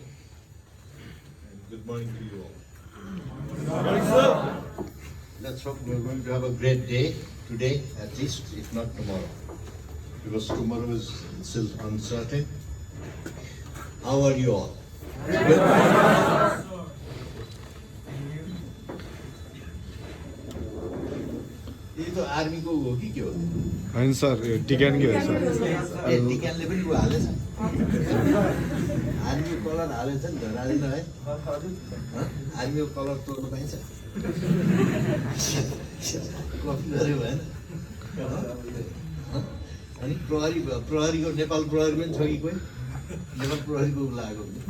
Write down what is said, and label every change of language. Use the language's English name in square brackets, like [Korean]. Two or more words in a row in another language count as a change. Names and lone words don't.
[English] And good morning to you all. Let's hope we're going to have a great day today, at least, if not tomorrow. Because tomorrow is still uncertain. How are you all? Good? [Hindi] ये तो [Nepali] आर्मी को हो कि के हो? होइन सर टिकन के हो सर ए टिकनले पनि को हालेछ [English] army colour [Nepali] हालेछ नि त राजेन है आर्मीको कलर तोड्नु पाइन्छ कपी गरे भएन अनि प्रहरीको नेपाल प्रहरी पनि छ कि कोही नेपाल प्रहरीको लागेको